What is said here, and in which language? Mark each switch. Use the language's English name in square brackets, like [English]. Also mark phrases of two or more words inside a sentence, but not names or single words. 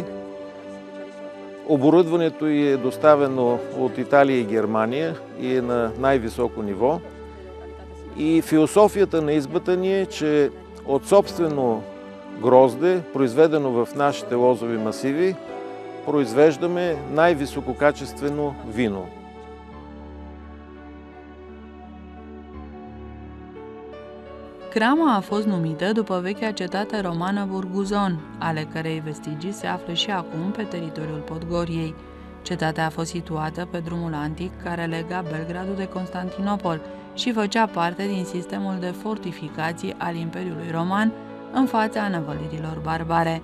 [Bulgarian] Оборудването ѝ е доставено от Италия и Германия и е на най-високо ниво. И философията на избата ни е, че от собствено грозде, произведено в нашите лозови масиви, произвеждаме най-висококачествено vino. [Romanian] Crama a fost numită după vechea cetate romană Burguzon, ale cărei vestigii se află și acum pe teritoriul Podgoriei. Cetatea a fost situată pe drumul antic care lega Belgradul de Constantinopol și făcea parte din sistemul de fortificații al Imperiului Roman în fața năvălirilor barbare.